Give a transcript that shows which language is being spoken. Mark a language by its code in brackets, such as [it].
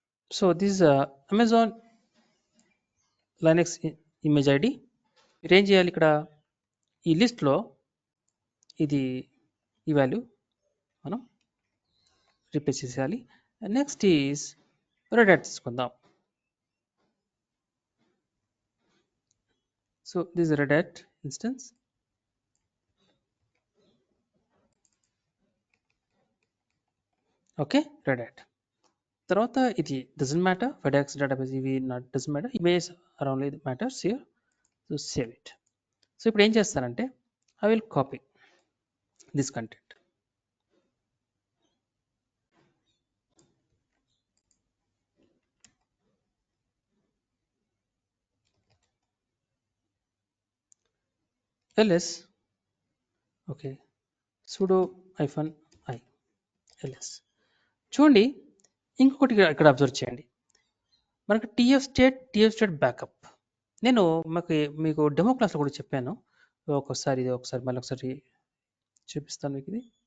[en] So this is Amazon Linux image ID. [te] మీరు ఏం చేయాలి, ఇక్కడ ఈ లిస్ట్లో ఇది ఈ వాల్యూ మనం రిప్లేస్ చేసేయాలి. [en] next is Red Hat [te] తీసుకుందాం. [en] So this Red Hat instance. Okay, Red Hat. [te] తర్వాత ఇది [en] Doesn't matter, FedEx database ఇవి not doesn't matter, image are only matters here. So save it. [te] So ఇప్పుడు ఏం చేస్తానంటే [en] I will copy this content. ls, okay, sudo -i ls. [te] చూడండి, ఇంకొకటి ఇక్కడ observe చేయండి, మనకు TF స్టేట్ బ్యాకప్. నేను మీకు డెమో క్లాస్లో కూడా చెప్పాను. ఒకసారి మళ్ళీ ఒకసారి చూపిస్తాను మీకు ఇది.